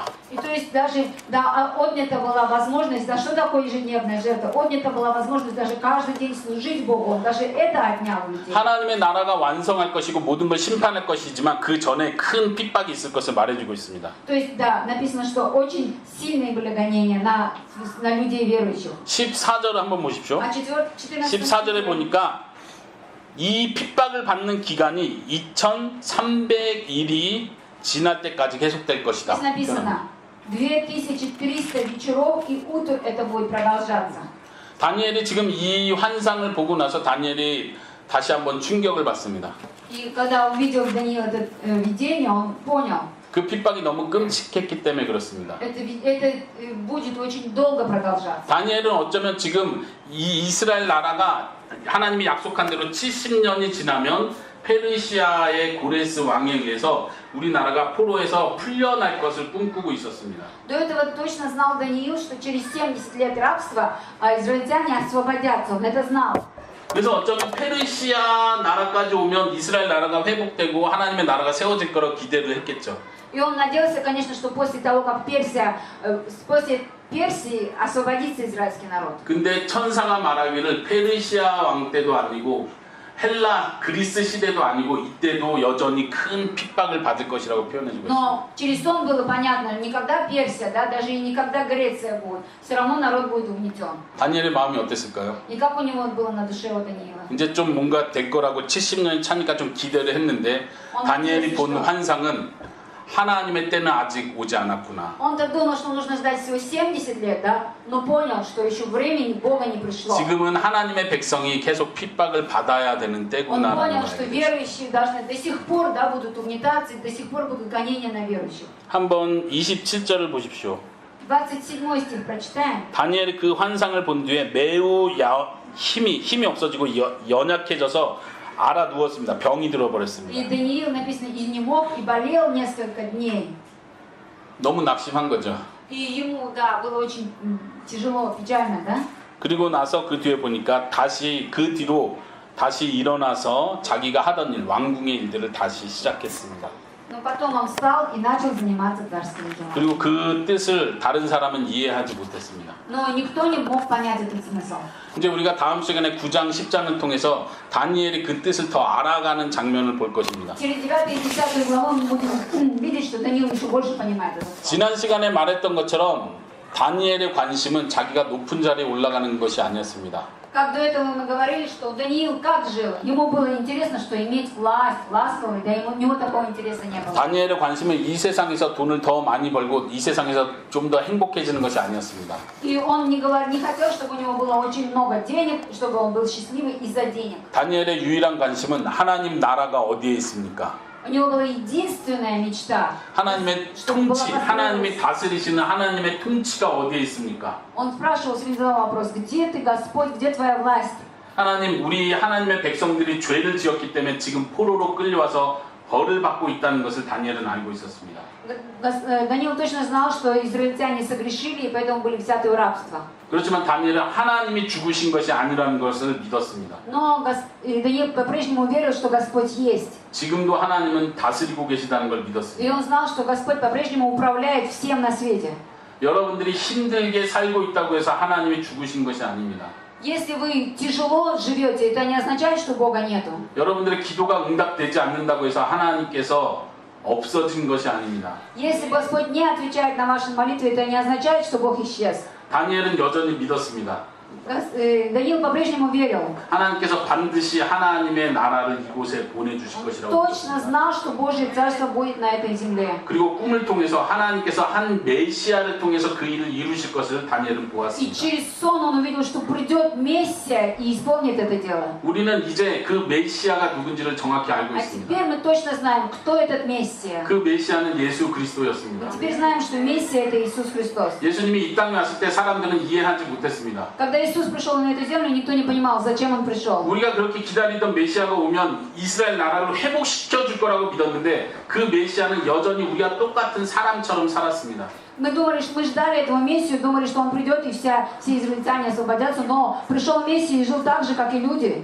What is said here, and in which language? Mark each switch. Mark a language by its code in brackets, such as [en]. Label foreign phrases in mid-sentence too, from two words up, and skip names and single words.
[ru] И то есть даже да, отнята была возможность, да что такое ежедневная жертва? Отнята была возможность даже каждый день служить Богу. Он даже это отнял у людей. [ko] 하나님의 나라가 완성할 것이고 모든 걸 심판할 것이지만 그 전에 큰 핍박이 있을 것을 말해주고 있습니다. [ru] То есть, да, написано, что очень сильные были гонения на людей верующих. [ko] 14절을 한번 보십시오. [ru] А 14 [ko] 14절에 보니까 이 핍박을 받는 기간이 2300일이 지날 때까지 계속될 것이다. [ru] Здесь написано 2300 вечеров и утр это будет продолжаться. [ko] 다니엘이 지금 이 환상을 보고 나서 다니엘이 다시 한번 충격을 받습니다. [ru] И когда увидел Даниил это видение, он понял, [ko] 그 핍박이 너무 끔찍했기 때문에 그렇습니다. [ru] это будет очень долго продолжаться. [ko] 다니엘은 어쩌면 지금 이 이스라엘 나라가 하나님이 약속한 대로 70년이 지나면 페르시아의 고레스 왕에 의해서 우리나라가 포로에서 풀려날 것을 꿈꾸고 있었습니다. [ru] До этого точно знал Даниил, что через 70 лет рабства израильтяне освободятся. Он это знал. [ko] 그래서 어쩌면 페르시아 나라까지 오면 이스라엘 나라가 회복되고 하나님의 나라가 세워질 거라고 기대를 했겠죠. [ru] И он надеялся, конечно, что после того, как после Персии освободится израильский народ. [ko] 근데 천사가 말하기를 페르시아 왕 때도 아니고 헬라 그리스 시대도 아니고 이때도 여전히 큰 핍박을 받을 것이라고 표현해주고 있습니다. [ru] Но через сон было понятно, никогда Персия, да, даже и никогда Греция будет. Все равно народ будет угнетен. [ko] 다니엘의 마음이 어땠을까요? [ru] И как у него было на душе у Даниила? [ko] 이제 좀 뭔가 될 거라고 70년이 차니까 좀 기대를 했는데 다니엘이 본 환상은 하나님의 때는 아직 오지 않았구나. [ru] Он-то думал, что нужно ждать всего 70 лет, да, но понял, что еще времени Бога не пришло. [ko] 지금은 하나님의 백성이 계속 핍박을 받아야 되는 [ru] Он [ko] 때구나라는 [ru] понял, [ko] 걸 [ru] что [ko] 알게 됐어요. [ru] верующие должны до сих пор, да, будут угнетаться, и до сих пор будут гонения на верующих. [ko] 한번 27절을 보십시오. [ru] 27 стих прочитаем. [ko] 다니엘이 그 환상을 본 뒤에 매우 힘이 없어지고 연약해져서 알아 누웠습니다. 병이 [ru] И [ko] 들어버렸습니다. [ru] Даниил, написано, изнемог и болел несколько дней. [ko] 너무 낙심한 거죠. [ru] И ему, да, было очень тяжело, печально, да? [ko] 그리고 나서 그 뒤에 보니까 그 뒤로 다시 일어나서 자기가 하던 일, 왕궁의 일들을 다시 시작했습니다. [ru] Но потом он встал и начал заниматься царскими делами. [ko] 그리고 그 뜻을 다른 사람은 이해하지 못했습니다. [ru] Но никто не мог понять этот смысл. [ko] 이제 우리가 다음 시간에 9장, 10장을 통해서 다니엘이 그 뜻을 더 알아가는 장면을 볼 것입니다. [ru] Через 9 и 10 главу мы будем видеть, что Даниил еще больше понимает этот смысл. [ko] 지난 시간에 말했던 것처럼 다니엘의 관심은 자기가 높은 자리에 올라가는 것이 아니었습니다. [ru] Как до этого мы говорили, что Даниил как жил? Ему было интересно, что иметь власть, ласковый, да у него такого интереса не было. [ko] 다니엘의 관심은 이 세상에서 돈을 더 많이 벌고 이 세상에서 좀 더 행복해지는 것이 아니었습니다. [ru] И он не хотел, чтобы у него было очень много денег, чтобы он был счастливый из-за денег. [ko] 다니엘의 유일한 관심은 하나님 나라가 어디에 있습니까? [ru] У него была единственная мечта. [ko] 하나님의 통치, 하나님이 다스리시는 하나님의 통치가 어디에 있습니까? [ru] Он спрашивал, задавал вопрос, где ты, Господь, где твоя власть? [ko] 하나님, 우리 하나님의 백성들이 죄를 지었기 때문에 지금 포로로 끌려와서 벌을 받고 있다는 것을 다니엘은 알고 있었습니다. [ru] Даниил точно знал, что израильтяне согрешили и поэтому были взяты в рабство. [ko] 그렇지만 다니엘은 하나님이 죽으신 것이 아니라는 것을 믿었습니다. [ru] Но Даниил по-прежнему верил, что Господь есть. [ko] 지금도 하나님은 다스리고 계시다는 걸 [ru] И [ko] 믿었습니다. [ru] он знал, что Господь по-прежнему управляет всем на свете. [ko] 여러분들이 힘들게 살고 있다고 해서 하나님이 죽으신 것이 아닙니다. [ru] Если вы тяжело живете, это не означает, что Бога нету. [ko] 여러분들의 기도가 응답되지 않는다고 해서 하나님께서 없어진 것이 아닙니다. [ru] Если Господь не отвечает на ваши молитвы, это не означает, что Бог исчез. [ko] 다니엘은 여전히 믿었습니다. [ru] Даниил по-прежнему верил. [ko] 하나님께서 반드시 하나님의 나라를 이곳에 보내주실 것이라고 [ru] Точно [ko] 믿었습니다. [ru] знал, что Божье Царство будет на этой земле. [ko] 그리고 꿈을 통해서 하나님께서 한 메시아를 통해서 그 일을 이루실 것을 다니엘은 [ru] И [ko] 보았습니다. [ru] через сон он увидел, что придет Мессия и исполнит это дело. [ko] 우리는 이제 그 메시아가 누군지를 정확히 알고 [ru] А [ko] 있습니다. [ru] теперь мы точно знаем, кто этот Мессия. [ko] 그 메시아는 예수 그리스도였습니다. [ru] Мы теперь знаем, что Мессия это Иисус Христос. [ko] 예수님이 이 땅에 왔을 때 사람들은 이해하지 못했습니다. [ru] Когда Иисус пришел на эту землю, никто не понимал, зачем он пришел. [ko] 우리가 그렇게 기다리던 메시아가 오면 이스라엘 나라를 회복시켜 줄 거라고 믿었는데 그 메시아는 여전히 우리가 똑같은 사람처럼 살았습니다. [ru] Мы думали, что мы ждали этого Мессию, думали, что он придет и все израильтяне освободятся, но пришел Мессия и жил так же, как и люди.